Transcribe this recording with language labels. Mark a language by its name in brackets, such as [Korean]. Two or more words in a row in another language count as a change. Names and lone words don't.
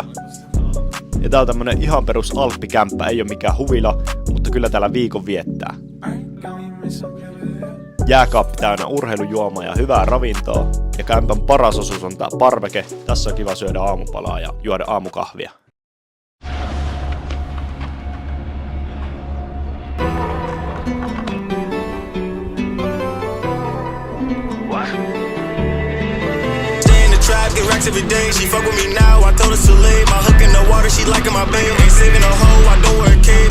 [Finnish] Ja tää on tämmönen ihan perus alppikämppä, ei oo mikään huvila, mutta kyllä täällä viikon viettää. Jääkaappi täynnä urheilujuomaa ja hyvää ravintoa. Ja kämpän paras osuus on tää parveke. Tässä on kiva syödä aamupalaa ja juoda aamukahvia. [English] Get racks every day, she fuck with me now, I told her to leave. My hook in the water, she liking my babe. Ain't saving a hoe, I don't wear a cave.